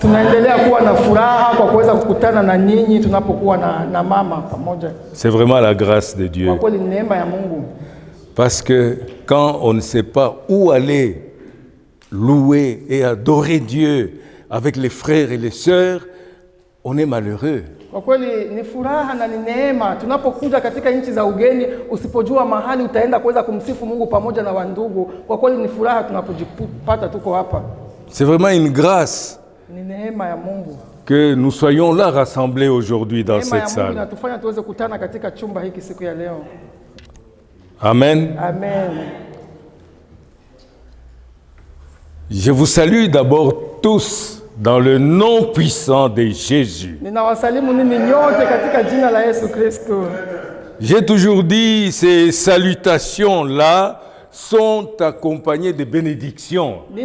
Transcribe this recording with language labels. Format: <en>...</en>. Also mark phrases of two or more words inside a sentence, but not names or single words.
<fr>C'est vraiment la grâce de Dieu. Parce que quand on ne sait pas où aller louer et adorer Dieu avec les frères et les sœurs, on est malheureux.</fr> <sw>Kwa kweli ni furaha na ni neema tunapokuja katika nchi za ugeni, usipojua mahali utaenda kuweza kumsifu Mungu pamoja na wandugu. Kwa kweli ni furaha tunapojipata tuko hapa.</sw> <fr>C'est vraiment une grâce</fr> <sw>ni neema ya Mungu</sw> <fr>que nous soyons là rassemblés aujourd'hui dans cette salle.</fr> <sw>Mungu inatufanya tuweze kukutana katika chumba hiki siku ya leo. Amen. Amen.</sw> <fr>Je vous salue d'abord tous dans le nom puissant de Jésus. J'ai toujours dit, ces salutations-là sont accompagnées de bénédictions.</fr>